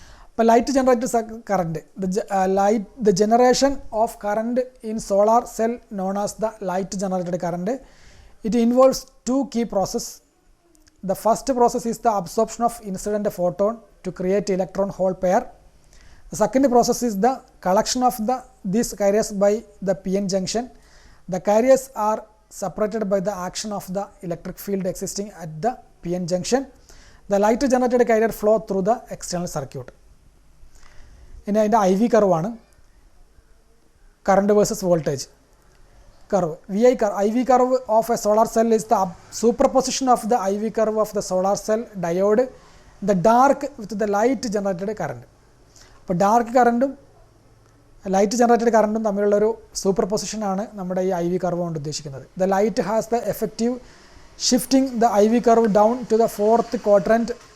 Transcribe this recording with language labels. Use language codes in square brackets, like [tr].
[en] അപ്പോൾ light generated current, the generation of current in solar cell known as the light generated current. It involves two key process. The first process is the absorption of incident photon to create electron hole pair. The second process is the collection of these carriers by the PN junction. The carriers are separated by the action of the electric field existing at the PN junction. The light generated carrier flow through the external circuit. In the IV curve ആണ് current versus voltage curve. IV curve of a solar cell is the superposition of the IV curve of the solar cell diode, the dark with the light generated current. [ml] അപ്പോൾ dark കറണ്ടും light generated കറണ്ടും തമ്മിലുള്ളൊരു super പൊസിഷനാണ് നമ്മുടെ ഈ IV curve കൊണ്ട് ഉദ്ദേശിക്കുന്നത്. [en] The light has the effective shifting the IV curve down to the fourth quadrant.